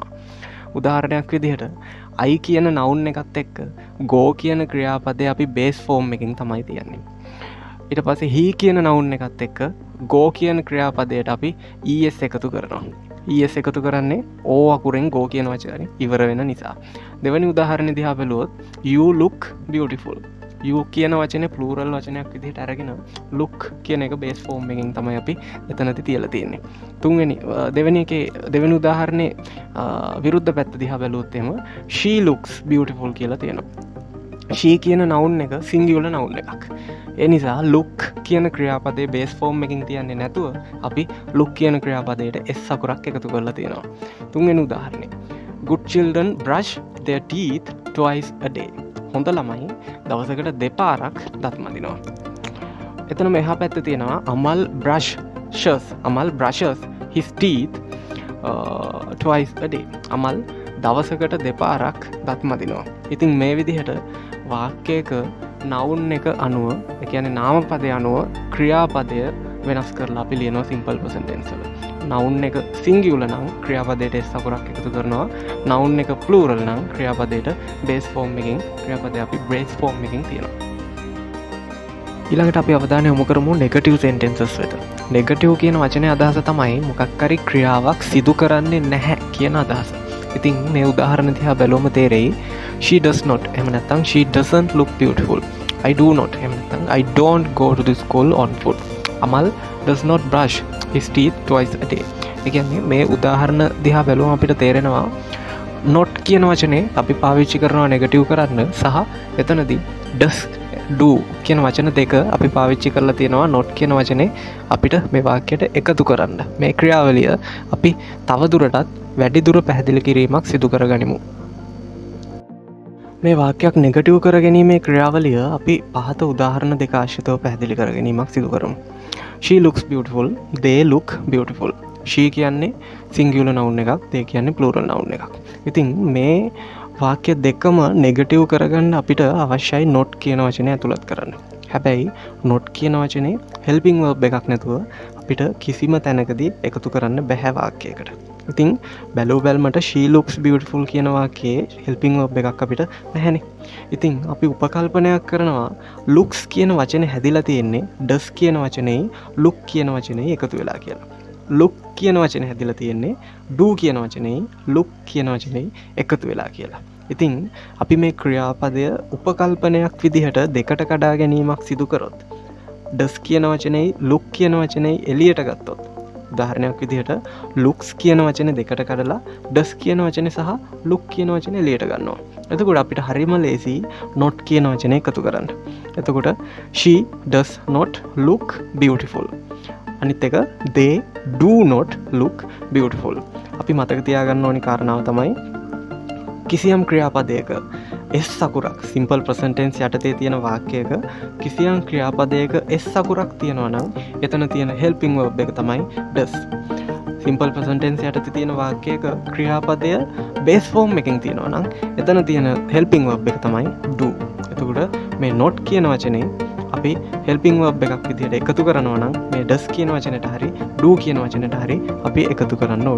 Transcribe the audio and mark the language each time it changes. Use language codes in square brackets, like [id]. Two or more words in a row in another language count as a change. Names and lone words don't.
[si] උදාහරණයක් විදිහට I කියන noun එකත් එක්ක go කියන ක්‍රියාපදයේ අපි [en] base form [si] එකකින් තමයි තියන්නේ. ඊට පස්සේ he කියන noun එකත් එක්ක go කියන ක්‍රියාපදයට අපි es එකතු කරනවා. es එකතු කරන්නේ o අකුරෙන් go කියන වචනේ ඉවර වෙන නිසා. දෙවෙනි උදාහරණය දිහා බැලුවොත් [en] you look beautiful. [si] you කියන වචනේ plural වචනයක් විදිහට අරගෙන look කියන එක [en] base form [si] එකකින් තමයි අපි එතනදී තියලා තියෙන්නේ. දෙවෙනි උදාහරණේ විරුද්ධ පැත්ත දිහා බැලුවොත් එහෙම [en] she looks beautiful [si] කියලා තියෙනවා. she කියන noun එක [en] singular noun [si] එකක්. ඒ නිසා look කියන ක්‍රියාපදයේ [en] base form [si] එකකින් තියන්නේ නැතුව අපි look කියන ක්‍රියාපදයට s අකුරක් එකතු කරලා තියෙනවා. තුන්වෙනි උදාහරණේ [en] good children brush their teeth twice a day. [si] හොඳ ළමයි දවසකට දෙපාරක් දත් මදිනවා. එතන මෙහා පැත්තේ තියෙනවා [en] අමල් brushes his teeth twice a day. [si] අමල් දවසකට දෙපාරක් දත් මදිනවා. ඉතින් මේ විදිහට වාක්‍යයක noun එක අනුව, ඒ කියන්නේ නාමපදය අනුව ක්‍රියාපදය වෙනස් කරලා අපි ලියනවා [en] simple present tense [si] වල. noun එක singular නම් ක්‍රියාපදයට s අකුරක් එකතු කරනවා. noun එක plural නම් ක්‍රියාපදයට [en] base form [si] එකකින් ක්‍රියාපදය අපි [en] base form [si] එකකින් තියනවා. ඊළඟට අපි අවධානය යොමු කරමු [en] negative sentences [si] වෙත. negative කියන වචනේ අදහස තමයි මොකක් හරි ක්‍රියාවක් සිදු කරන්නේ නැහැ කියන අදහස. ඉතින් මේ උදාහරණ දිහා බැලුවම තේරෙයි [en] she does not [si] එහෙම නැත්නම් [en] she doesn't look beautiful. I do not [si] එහෙම නැත්නම් [en] I don't go to the school on foot. Amal does not brush his teeth twice a day. [si] ඒ කියන්නේ මේ උදාහරණ දිහා බැලුවම අපිට තේරෙනවා not කියන වචනේ අපි පාවිච්චි කරනවා negative කරන්න සහ එතනදී [en] does do [si] කියන වචන දෙක අපි පාවිච්චි කරලා තියෙනවා not කියන වචනේ අපිට මේ වාක්‍යයට එකතු කරන්න. මේ ක්‍රියාවලිය අපි තවදුරටත් වැඩිදුර පැහැදිලි කිරීමක් සිදු කරගනිමු. මේ වාක්‍යයක් නෙගටිව් කර ගැනීමේ ක්‍රියාවලිය අපි පහත උදාහරණ දෙක ආශ්‍රිතව පැහැදිලි කර ගැනීමක් සිදු කරමු. [en] She looks beautiful. They look beautiful. [si] she කියන්නේ [en] singular noun [si] එකක්, they කියන්නේ [en] plural noun [si] එකක්. ඉතින් මේ වාක්‍ය දෙකම නෙගටිව් කරගන්න අපිට අවශ්‍යයි not කියන වචනය ඇතුළත් කරන්න. හැබැයි not කියන වචනේ [en] helping verb [si] එකක් නැතුව අපිට කිසිම තැනකදී එකතු කරන්න බැහැ වාක්‍යයකට. ඉතින් බැලූ බැල්මට [en] she looks beautiful [si] කියන වාක්‍යයේ [en] helping verb [si] එකක් අපිට නැහැනේ. ඉතින් අපි උපකල්පනයක් කරනවා looks කියන වචනේ හැදිලා තියෙන්නේ does කියන වචනේ look කියන වචනේ එකතු වෙලා කියලා. look කියන වචනේ හැදිලා තියෙන්නේ do කියන වචනේ look කියන වචනේ එකතු වෙලා කියලා. ඉතින් අපි මේ ක්‍රියාපදය උපකල්පනයක් විදිහට දෙකට කඩා ගැනීමක් සිදු කරොත් does කියන වචනේ look කියන වචනේ එළියට ගත්තොත් උදාහරණයක් විදිහට looks කියන වචනේ දෙකට කඩලා does කියන වචනේ සහ look කියන වචනේ එළියට ගන්නවා. එතකොට අපිට හරියම ලේසි not කියන වචනේ එකතු කරන්න. [en] එතකොට she does not look beautiful. [si] අනිත් එක [en] they do not look beautiful. [si] අපි මතක තියාගන්න ඕනි කාරණාව තමයි කිසියම් ක්‍රියාපදයක s අකුරක් [en] simple present tense [si] යටතේ තියෙන වාක්‍යයක කිසියම් ක්‍රියාපදයක s අකුරක් තියෙනවා නම් එතන තියෙන [en] helping verb [si] එක තමයි does. [en] simple present tense [si] යටතේ තියෙන වාක්‍යයක ක්‍රියාපදය [en] base form [si] එකකින් තියෙනවා නම් එතන තියෙන [en] helping verb [si] එක තමයි do. එතකොට මේ not කියන වචනේ අපි [en] helping verb [si] එකක් විදිහට එකතු කරනවා නම් මේ does කියන වචනයට හරි do කියන වචනයට හරි අපි එකතු කරන්න ඕනේ.